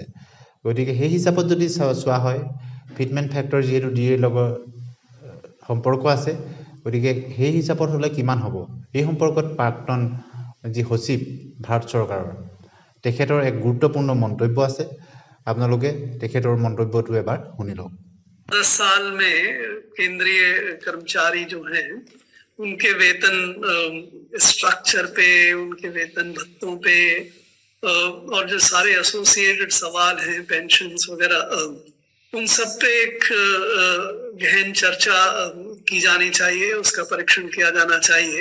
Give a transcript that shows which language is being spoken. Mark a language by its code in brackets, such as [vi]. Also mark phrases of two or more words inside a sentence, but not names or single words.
[as] গতিকে সেই হিচাপত যদি চোৱা হয়, [en] fitment factor [as] যিহেতু ডিএৰ লগত সম্পৰ্ক আছে, গতিকে সেই হিচাপত হ'লে কিমান হ'ব এই সম্পৰ্কত প্ৰাক্তন যি সচিব ভাৰত চৰকাৰৰ তেখেতৰ এক গুৰুত্বপূৰ্ণ মন্তব্য আছে। আপোনালোকে তেখেতৰ মন্তব্যটো এবাৰ শুনি লওক। [hi] 10 साल में केंद्रीय कर्मचारी जो हैं उनके वेतन स्ट्रक्चर पे, उनके वेतन भत्तों पे और जो सारे एसोसिएटेड सवाल हैं पेंशन्स वगैरह, उन सब पे एक गहन चर्चा की जानी चाहिए, उसका परीक्षण किया जाना चाहिए।